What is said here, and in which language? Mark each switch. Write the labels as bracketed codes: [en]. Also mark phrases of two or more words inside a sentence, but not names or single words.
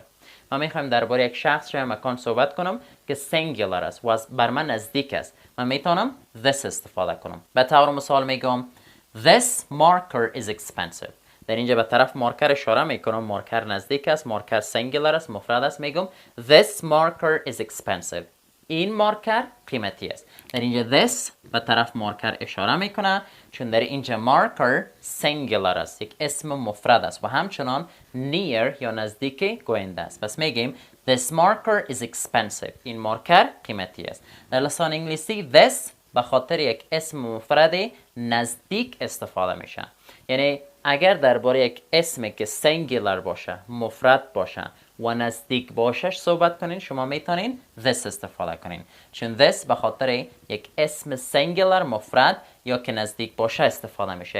[fa] ما میخوایم درباره یک شخص یا مکان صحبت کنم که singular است و بر من نزدیک است، من میتونم this استفاده کنم. به طور مثال میگم [en] this marker is expensive. [fa] در اینجا به طرف مارکر اشاره میکنم، مارکر نزدیک است، مارکر singular است، مفرد است، میگم [en] this marker is expensive. [fa] این مارکر قیمتی است. در اینجا this به طرف مارکر اشاره میکنه چون در اینجا مارکر singular است، یک اسم مفرد است و همچنان near یا نزدیک گوینده است. پس میگیم [en] this marker is expensive. [fa] این مارکر قیمتی است. در لسان انگلیسی this به خاطر یک اسم مفرد نزدیک استفاده میشه. یعنی اگر درباره یک اسمی که singular باشه، مفرد باشه و نزدیک باشش صحبت کنین، شما میتونین this استفاده کنین، چون this به خاطر یک اسم singular مفرد یا که نزدیک باشه استفاده میشه.